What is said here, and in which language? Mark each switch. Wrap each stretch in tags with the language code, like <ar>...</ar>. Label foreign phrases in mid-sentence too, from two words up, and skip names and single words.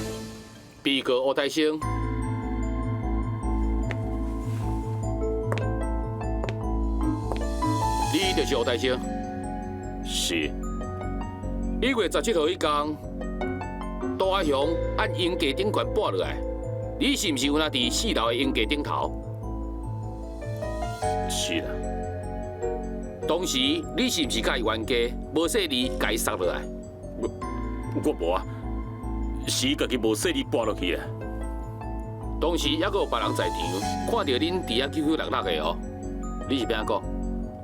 <nan>被告吴大生，你就是吴大生？是。 1月17号迄天，大阿雄按鹰架顶悬跋落来，你是毋是有那伫4楼的鹰架顶头？是啦。当时你是毋是甲伊冤家无细字甲伊杀落来？我无啊，是家己无细字跋落去啊。当时还阁有别人在场，看到恁伫遐996的哦。你是变怎讲？</nan>